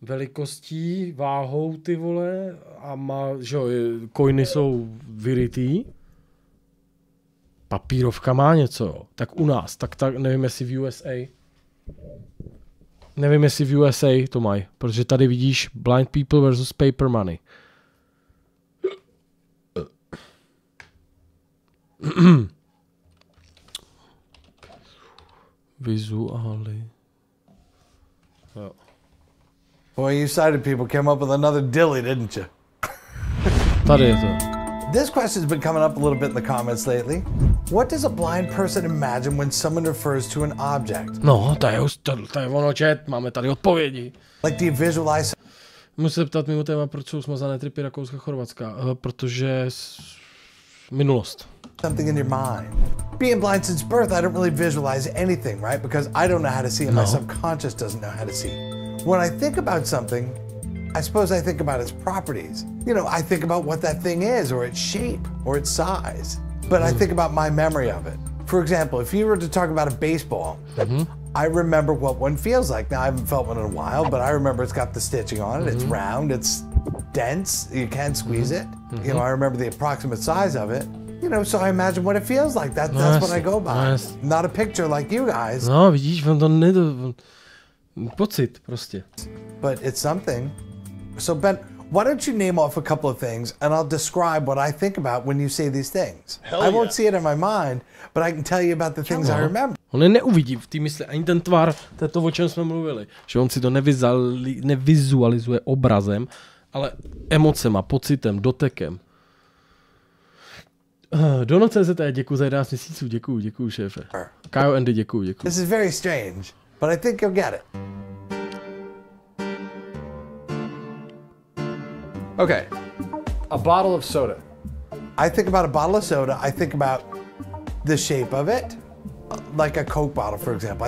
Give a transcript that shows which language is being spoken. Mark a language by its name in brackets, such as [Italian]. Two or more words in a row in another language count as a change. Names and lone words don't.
[Czech] velikostí, váhou, ty vole, a má, že jo, coiny jsou vyrytý. Papírovka má něco, jo. Tak u nás, tak nevím, jestli v USA. Nevím, jestli v USA to mají, protože tady vidíš [English] blind people versus paper money. [Czech] Vizuály. Jo. [English] Boy, you sighted people came up with another dilly, didn't you? [Czech] Tady je to. [English] This question's been coming up a little bit in the comments lately. What does a blind person imagine when someone refers to an object? [Czech] No, to je ono, chat, máme tady odpovědi. [English] Like, do you visualize? [Czech] Musím se ptat mimo téma, proč jsou smazané tripy Rakouska, Chorvatska, protože minulost. [English] Something in your mind. Being blind since birth, I don't really visualize anything, right? Because I don't know how to see and my subconscious doesn't know how to see. When I think about something, I suppose I think about its properties. You know, I think about what that thing is, or its shape, or its size. But I think about my memory of it. For example, if you were to talk about a baseball, I remember what one feels like. Now, I haven't felt one in a while, but I remember it's got the stitching on it. It's round, it's dense, you can't squeeze it. You know, I remember the approximate size of it. You know, so I imagine what it feels like. That's what I go by. Not a picture like you guys. [Czech] No, vidíš, on to pocit prostě. [English] But it's something. So Ben, why don't you name off a couple of things and I'll describe what I think about when you say these things. I won't see it in my mind, but I can tell you about the things I remember. [Czech] On je neuvidí v té mysli, ani ten tvar, to je to, o čem jsme mluvili. Že on si to nevizualizuje obrazem, ale emocema, pocitem, dotekem. Dono.cz, děkuji za 11 měsíců, děkuji šéfe. Kajo Andy, děkuji. [English] This is very strange, but I think you'll get it. Okay, a bottle of soda. I think about a bottle of soda, I think about the shape of it, like a Coke bottle, for example.